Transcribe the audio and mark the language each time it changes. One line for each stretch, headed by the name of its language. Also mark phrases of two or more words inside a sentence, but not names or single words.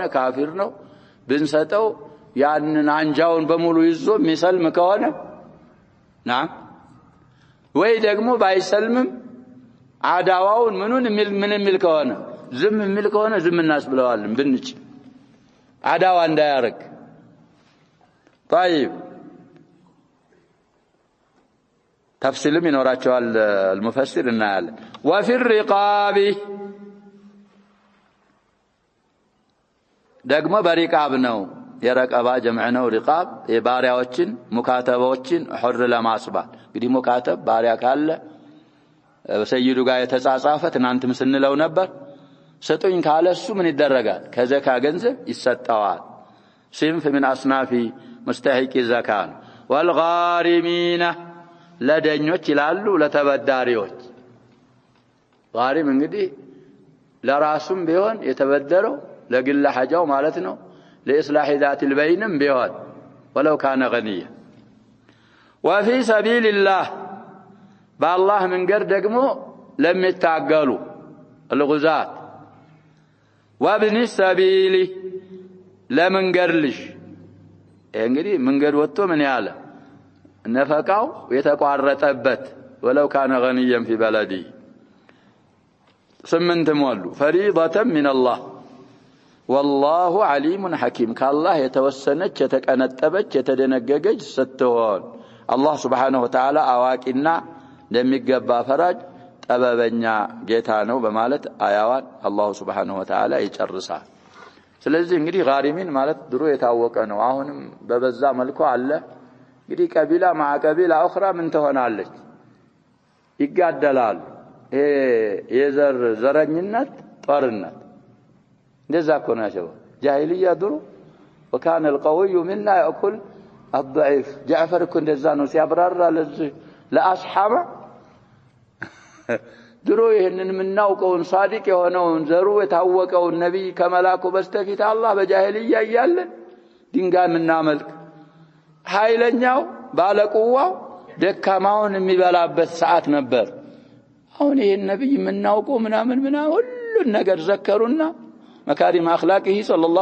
Amharic: ካፊር ነው ብንሰጠው ያንን አንጃውን በሙሉ ይዞ የሚሰልም ከሆነ نعم ወይ ደግሞ ባይሰልምም አዳዋውን ምኑን ምን የሚል ከሆነ ዝም የሚል ከሆነ ዝም እናስብለዋል ብንጭ አዳዋ እንዳያረግ طيب ተፍሲልም ይኖራቸዋል المفسر እናያለን
Arabic: وفي الرقاب
Amharic: ደግሞ በሪቃብ ነው የረቀባ ጀምዕ ነው ሪቃብ የባሪያዎችን ሙካተባዎችን ሁር ለማስባል እንግዲህ ሙካተብ ባሪያ ካለ በሰይዱ ጋር የተጻጻፈ ትናንትም ስንለው ነበር ሰጡኝ ካለ እሱ ምን ይደረጋል ከዘካ ገንዘብ ይሰጣዋል
Arabic: صنف من اصناف مستحق الزكاه
Amharic: والغارمين ለደኞች ይላሉ ለተበዳሪዎች غارم እንግዲህ ለራሱም ቢሆን የተበደረው ለግል ሐጃው ማለት ነው ለإصلاح
Arabic: ذات البين بيون ولو كان غنيا وفي سبيل الله بالله من غير
Amharic: ደግሞ ለሚታገሉ
Arabic: الغزاة وابن السبيل
Amharic: ለመንገድ ልጅ እንግዲህ መንገድ ወጥቶ ምን ያለ ነፈቃው የተቋረጠበት
Arabic: ولو كان غنيا في بلدي
Amharic: ስምንት ሞሉ
Arabic: فريضة من الله والله عليم حكيم كالله
Amharic: يتوسنች የተቀነጠበች የተደነገገች ስትሆን
Arabic: الله سبحانه وتعالى
Amharic: አዋቂና እንደሚገባ ፈራጅ ጠበበኛ ጌታ ነው በማለት አያዋን
Arabic: الله سبحانه وتعالى
Amharic: ይጨርሳል ስለዚህ እንግዲህ ጋሪሚን ማለት ድሮ የታወቀ ነው አሁንም በበዛ መልኩ አለ እንግዲህ ቀቢላ ማዕቀቢላ አخرى ምን ትሆናለች ይጋደላል የዘር ዘረኝነት ጦርነት እንደዛ ኮና ሸው ጃሂልያ ድሮ
Arabic: وكان القوي منا ياكل الضعيف جعفر كن
Amharic: እንደዛ ነው ሲያብራራ ለዚህ ለአስሐባ ድሮ ይሄንን ምናውቀውን ሳዲቅ የሆነውን ዘሩ የታወቀውን ነብይ ከመላኩ በስተፊት አላህ በጃሂልያ ይያለ ድንጋይ ምናመልክ ኃይለኛው ባለቁዋው ደካማውን የሚበላበት ሰዓት ነበር አሁን ይሄን ነብይ ምናውቀው ምናምን ሁሉን ነገር ዘከሩና
Arabic: مكارم أخلاقه صلى الله